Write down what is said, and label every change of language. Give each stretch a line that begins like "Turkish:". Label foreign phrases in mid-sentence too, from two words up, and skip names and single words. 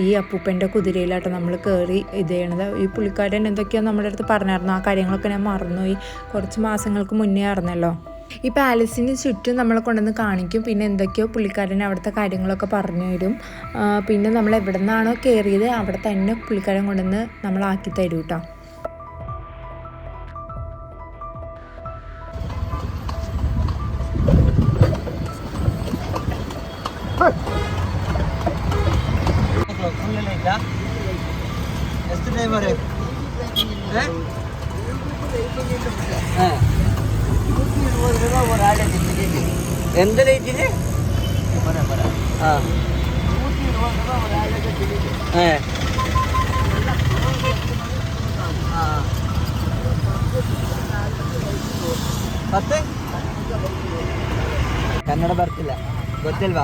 Malayalam: ഈ അപ്പൂപ്പൻ്റെ കുതിരയിലാട്ടോ നമ്മൾ കയറി ഇത് ചെയ്യണത്. ഈ പുള്ളിക്കാരൻ എന്തൊക്കെയോ നമ്മുടെ അടുത്ത് പറഞ്ഞായിരുന്നു. ആ കാര്യങ്ങളൊക്കെ ഞാൻ മറന്നുപോയി. കുറച്ച് മാസങ്ങൾക്ക് മുന്നേ ആയിരുന്നല്ലോ. ഈ പാലസിന് ചുറ്റും നമ്മളെ കൊണ്ടുവന്ന് കാണിക്കും. പിന്നെ എന്തൊക്കെയോ പുള്ളിക്കാരൻ അവിടുത്തെ കാര്യങ്ങളൊക്കെ പറഞ്ഞു തരും. പിന്നെ നമ്മൾ എവിടെ നിന്നാണോ കയറിയത് അവിടെ തന്നെ പുള്ളിക്കാരൻ കൊണ്ടുവന്ന് നമ്മളാക്കി തരും കേട്ടോ.
Kannada: ಎಷ್ಟು ಟೈಮ್
Malayalam: എന്ത് ലൈറ്റിന്
Kannada: ಮತ್ತೆ ಕನ್ನಡ ಬರ್ತಿಲ್ಲ ಗೊತ್ತಿಲ್ವಾ?